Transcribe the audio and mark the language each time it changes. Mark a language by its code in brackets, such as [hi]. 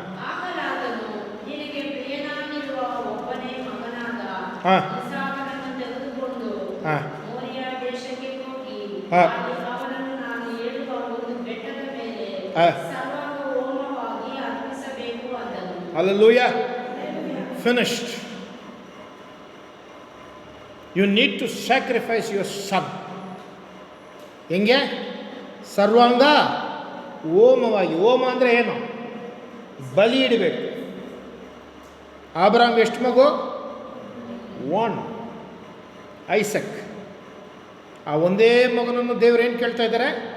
[kn] ಆಗಲಾದನು, ನಿನಗೆ ಪ್ರಿಯನಾಗಿರುವ ಒಬ್ಬನೇ ಮಗನಾದ ಇಸಾಕನನ್ನು ತೆಗೆದುಕೊಂಡು ಮೋರಿಯಾ ದೇಶಕ್ಕೆ ಹೋಗಿ ಅವನನ್ನು ನಾನು ಹೇಳುವ ಒಂದು ಬೆಟ್ಟದ ಮೇಲೆ ಸರ್ವಾಂಗ ಹೋಮವಾಗಿ ಅರ್ಪಿಸಬೇಕು ಅಂದನು. [en] Hallelujah. Finished. You need to sacrifice your son. [kn] ಹೆಂಗೆ? ಸರ್ವಾಂಗ ಹೋಮವಾಗಿ. ಹೋಮ ಅಂದರೆ ಏನು? ಬಲಿ ಇಡಬೇಕು. ಆಬ್ರಾಮ್ ಎಷ್ಟು ಮಗು? 1, ಐಸಕ್. ಆ ಒಂದೇ ಮಗನನ್ನು ದೇವರು ಏನು ಕೇಳ್ತಾ ಇದ್ದಾರೆ?